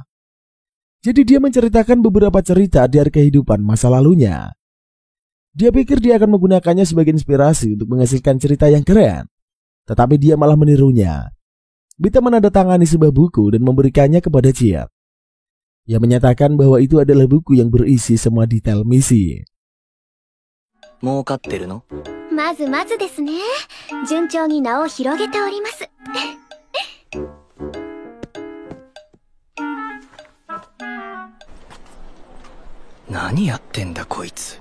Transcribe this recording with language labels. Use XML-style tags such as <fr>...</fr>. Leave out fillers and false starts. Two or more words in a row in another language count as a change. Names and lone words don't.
<id>Jadi dia menceritakan beberapa cerita dari kehidupan masa lalunya. Dia pikir dia akan menggunakannya sebagai inspirasi untuk menghasilkan cerita yang keren, tetapi dia malah menirunya. Beta menandatangani sebuah buku dan memberikannya kepada Cid. Ia menyatakan bahwa itu adalah buku yang berisi semua detail misi.</id> <ja>儲かってるの？まずまずですね。順調に名を広げております。何やってんだこいつ。</ja>